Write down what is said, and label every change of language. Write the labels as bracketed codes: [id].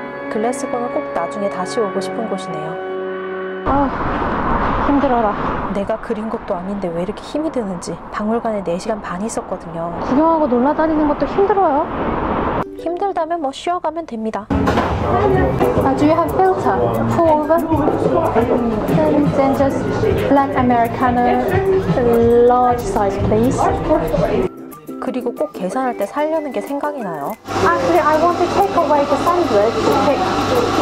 [ko] 글래스고는 꼭 나중에 다시 오고 싶은 곳이네요. 힘들어라. 내가 그린 것도 아닌데 왜 이렇게 힘이 드는지. 박물관에 4시간 반 있었거든요. 구경하고 놀러다니는 것도 힘들어요. 힘들다면 뭐 쉬어가면 됩니다. [en] Do you have filter? Pour over? Then just black Americano, large size, please. [ko] 그리고 꼭 계산할 때 살려는 게 생각이 나요. [en] Actually, I want to take away the sandwich.